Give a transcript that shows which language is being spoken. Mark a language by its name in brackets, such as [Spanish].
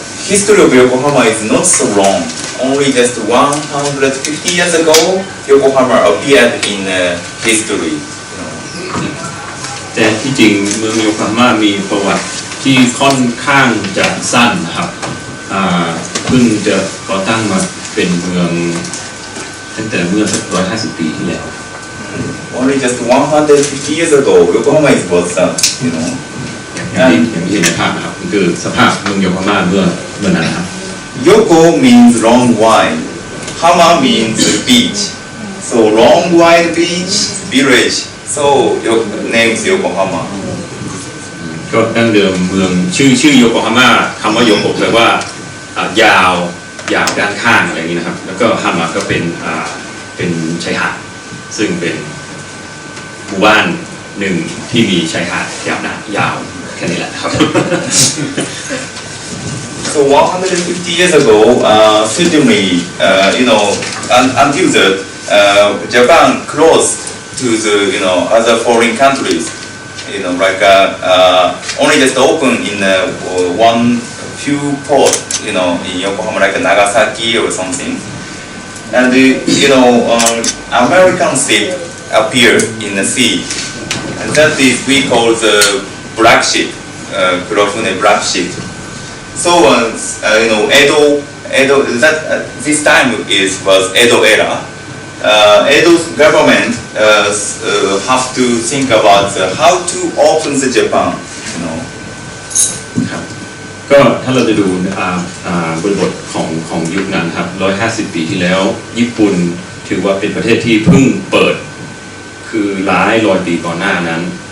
[English] History of Yokohama is not so long. Only just 150 years ago, Yokohama appeared in history. [Thai] แต่ที่จริงเมืองโยโกฮาม่ามีประวัติ ที่ค่อนข้างจะสั้นนะครับเพิ่งจะก่อตั้งมาเป็นเมืองตั้งแต่เมื่อสัก150 ปีที่แล้ว [English] Only just 150 years ago, Yokohama was that, you know. [Thai] อย่างที่เห็นในภาพนะครับมันคือสภาพเมืองโยโกฮาม่าเมื่อนั้นนะครับ [English] Yoko means long wide. Hama means beach. So long wide beach village. So your name is Yokohama. [Thai] ก็ดั้งเดิมเมืองชื่อโยโกฮาม่าคำว่าโยโกแปลว่ายาวด้านข้างอะไรอย่างนี้นะครับแล้วก็ฮามาก็เป็นชายหาดซึ่งเป็นหมู่บ้านหนึ่งที่มีชายหาดยาวแค่นี้แหละครับ [English] So 150 years ago, certainly, you know, until the Japan closed to the other foreign countries, you know, like only just open in one few ports, you know, in Yokohama, like Nagasaki or something, and you know, American ship appeared in the sea, and that is we call the black ship, Kurofune black ship. So you know, Edo that this time was Edo era. Edo's government have to think about how to open the Japan, you know. [Thai] ครับก็ถ้าเราจะดูบริบทของยุคนั้นครับ150 ปีที่แล้วญี่ปุ่นถือว่าเป็นประเทศที่เพิ่งเปิดคือหลายร้อยปีก่อนหน้านั้น